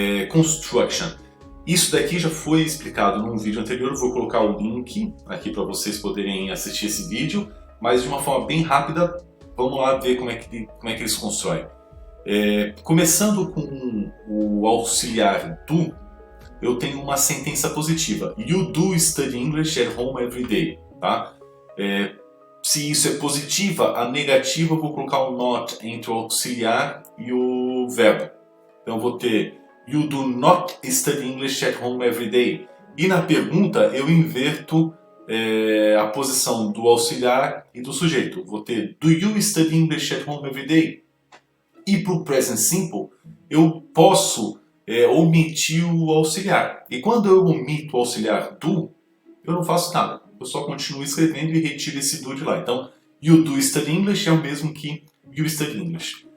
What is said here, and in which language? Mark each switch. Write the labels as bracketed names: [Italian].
[Portuguese] Construction. Isso daqui já foi explicado num vídeo anterior, eu vou colocar o link aqui para vocês poderem assistir esse vídeo, mas de uma forma bem rápida, vamos lá ver como é que eles constroem. Começando com o auxiliar do, eu tenho uma sentença positiva. [English] You do study English at home every day. [Portuguese] Tá? Se isso é positiva, a negativa eu vou colocar um not entre o auxiliar e o verbo. Então eu vou ter [English] You do not study English at home every day. [Portuguese] E na pergunta eu inverto a posição do auxiliar e do sujeito. Vou ter [English] Do you study English at home every day? [Portuguese] E para o Present Simple eu posso omitir o auxiliar. E quando eu omito o auxiliar do, eu não faço nada. Eu só continuo escrevendo e retiro esse do de lá. Então, [English] You do study English [Portuguese] é o mesmo que [English] You study English.